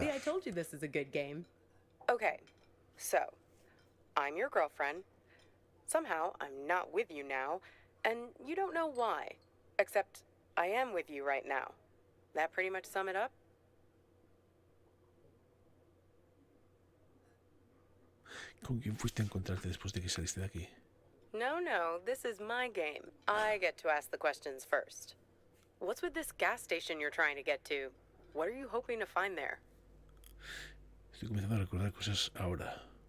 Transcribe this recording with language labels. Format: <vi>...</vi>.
<en>See, I told you this is a good game. Okay, so I'm your girlfriend. Somehow I'm not with you now, and you don't know why. Except I am with you right now. That pretty much sum it up?</en> <es>¿Con quién fuiste a encontrarte después de que saliste de aquí?</es> <en>No, this is my game. I get to ask the questions first. What's with this gas station you're trying to get to? What are you hoping to find there?</en> <es>Estoy comenzando a recordar cosas ahora.</es>